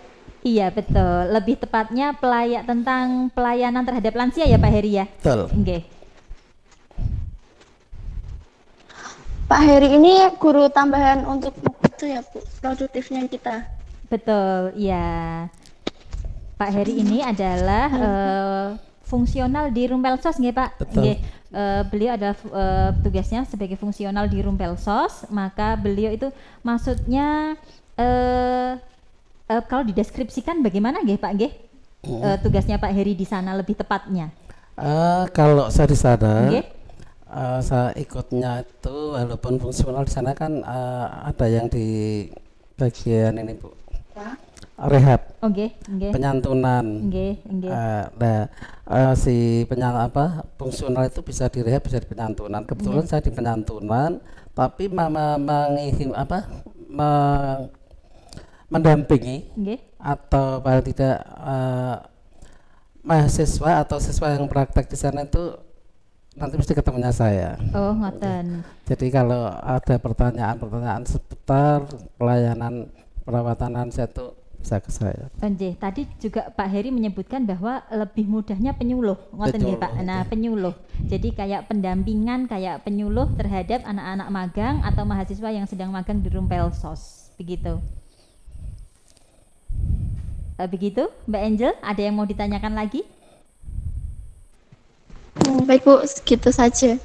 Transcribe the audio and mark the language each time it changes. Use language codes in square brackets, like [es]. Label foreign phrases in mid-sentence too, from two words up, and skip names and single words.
[id] Iya betul, lebih tepatnya tentang pelayanan terhadap lansia ya Pak Heri ya. Betul. Oke. Pak Heri ini guru tambahan untuk itu ya Bu, produktifnya kita. Betul, iya. Pak Heri ini adalah fungsional di Rumpelsos nggih Pak. Betul. [jv] Nggih. [id] Beliau adalah tugasnya sebagai fungsional di Rumpelsos, maka beliau itu maksudnya kalau dideskripsikan bagaimana nggih Pak nggih? Tugasnya Pak Heri di sana lebih tepatnya. Kalau saya di sana, [jv] Nggih. [id] saya ikutnya itu walaupun fungsional di sana kan ada yang di bagian ini Bu, rehab, [jv] Nggih, nggih. [id] penyantunan. [jv] Nggih, nggih. [id] Si fungsional itu bisa direhab, bisa di penyantunan. Kebetulan saya di penyantunan, tapi mendampingi [jv] Nggih. [id] atau paling tidak mahasiswa atau siswa yang praktek di sana itu nanti mesti ketemunya saya. [jv] Oh, ngoten. [id] Jadi kalau ada pertanyaan-pertanyaan seputar pelayanan perawatan lansia itu bisa ke saya. Nggih, tadi juga Pak Heri menyebutkan bahwa lebih mudahnya penyuluh, [jv] ngoten nggih [id] Betul, Pak. Nah, penyuluh. Jadi kayak pendampingan, kayak penyuluh terhadap anak-anak magang atau mahasiswa yang sedang magang di Rumpelsos, begitu. Begitu, Mbak Angel, ada yang mau ditanyakan lagi? Baik Bu, segitu saja.